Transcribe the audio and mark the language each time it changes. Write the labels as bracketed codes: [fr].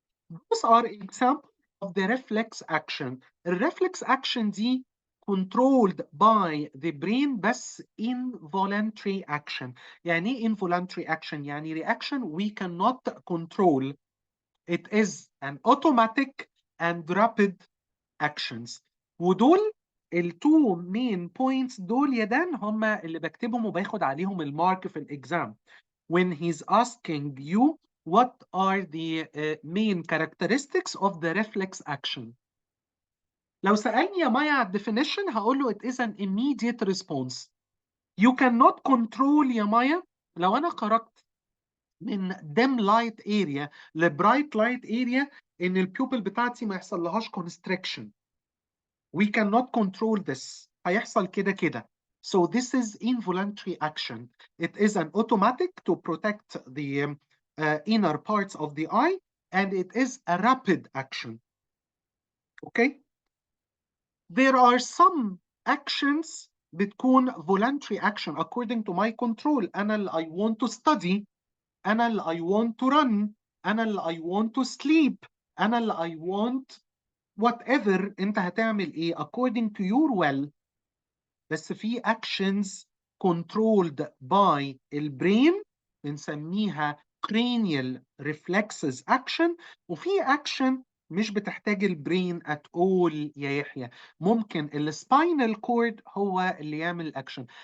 [en] Those are examples of the reflex action. الرeflex action [ar] دي [en] controlled by the brain [ar] بس [en] involuntary action. [ar] يعني ايه [en] involuntary action؟ يعني reaction we cannot control. It is an automatic and rapid actions. [ar] ودول [en] التو main points [ar] دول يا دان هم اللي بكتبهم وباخد عليهم المارك في الاكزام. [en] When he's asking you what are the main characteristics of the reflex action. [ar] لو سألني يا مايا على الديفينيشن هقول له [en] it is an immediate response. You cannot control [ar] يا مايا لو أنا خرجت من [en] dim light area [ar] ل [en] bright light area [ar] إن البيوبل بتاعتي ما يحصل لهاش constriction. [en] We cannot control this. [ar] هيحصل كده كده. [en] So this is involuntary action. It is an automatic to protect the inner parts of the eye, and it is a rapid action. Okay? There are some actions [ar] بتكون [en] voluntary action according to my control. [ar] أنا اللي [en] I want to study. أنا اللي I want to run. [ar] أنا اللي [en] I want to sleep. أنا اللي I want whatever. [ar] أنت هتعمل إيه [en] according to your will. [ar] بس في [en] actions controlled by [ar] البرين بنسميها [en] cranial reflexes action، [ar] وفي action مش بتحتاج البرين [en] at all [ar] يا يحيى. ممكن السباينال كورد هو اللي يعمل الاكشن.